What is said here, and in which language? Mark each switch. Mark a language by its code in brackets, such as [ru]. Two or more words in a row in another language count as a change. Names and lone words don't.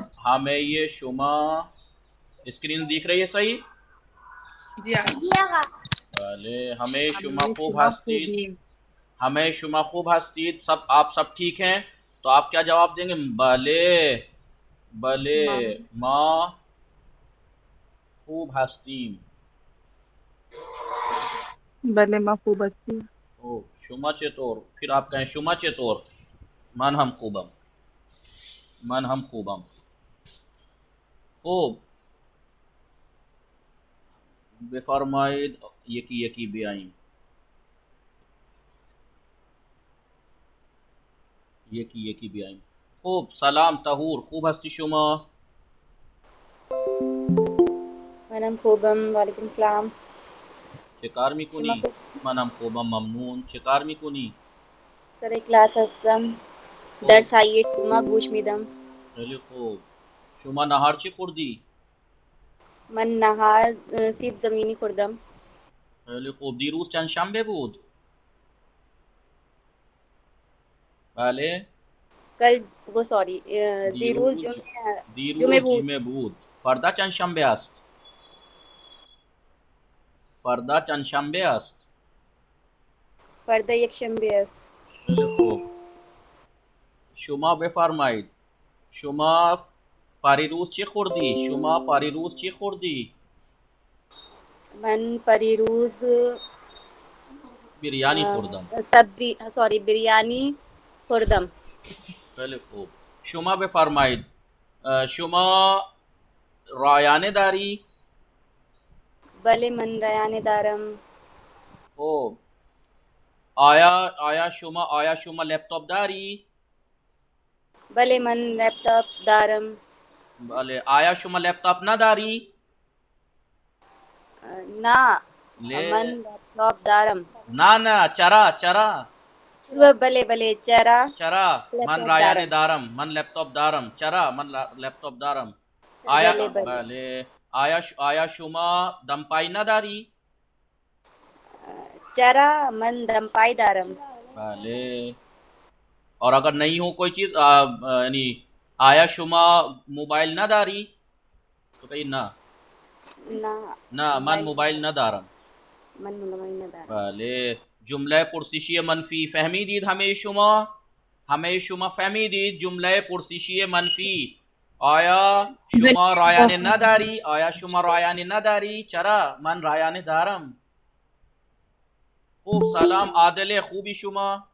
[hi] हमें ये शुमा, स्क्रीन दिख रही है सही? जी आप पहले हमें शुमा हमें [fa] खूब शुमा हस्ती, खूबी همه شما خوب هستی, [hi] आप सब ठीक हैं? तो आप क्या जवाब देंगे? [fa] بله بله माँ ما خوب هستیم. بله ماخوب هستی او شما چطور, [hi] फिर आप कहें [fa] شما چطور من هم خوبم، من هم خوبم. خوب بفرمایید یکی یکی بیاین، یکی بیاین. خوب سلام طهور خوب هستی شما منم خوبم [ar] وعليكم السلام. [fa] چیکار میکنی شما خوب منم خوبم ممنون چیکار میکنی. سر کلاس هستم खूब درس آیه شما گوش میدم خیلی خوب شما ناهارچی خوردی من ناهار سیب زمینی خوردم. خیلی خوب دیروز چند شنبه بود बले [hi] कल वो सॉरी दिरुल [fa] दीरूज جمعه جمعه दीरूज बूट जिमे بود فردا چند شنبه است؟ فردا چند شنبه است؟ فرد یک شنبه است। خیلی خوب شما بفرمایید شما پریروز چی خوردی؟ شما پریروز چی خوردی؟ من پریروز बिरयानी خوردم. सब्जी सॉरी بریانی خوردم. خیلی خوب شما بفرمایید شما رایانه داری؟ بله من رایانه دارم خب آیا شما لپتاپ داری؟ بله من لپتاپ دارم بله. آیا شما لپتاپ نداری؟ نه من ले لپتاپ دارم نه چرا چرا بله بله چرا چرا من लैपटॉप रायाने दारम دارم من لپتاپ دارم چرا من لپتاپ دارم. आया بله بله بله آیا شما دمپایی نداری؟ چرا من دمپایی دارم [hi] भले। और अगर नहीं हो कोई चीज यानी [fa] آیا شما موبایل نداری [hi] तो कही ना [fa] ना نه من मोबाइल موبایل ندارم. من موبایل ندارم بله جمله پرسشی منفی فهمیدید همه شما فهمیدید جمله پرسشی منفی. آیا شما رایانه نداری آیا شما رایانه نداری چرا من رایانه دارم. خوب سلام عادله خوبی شما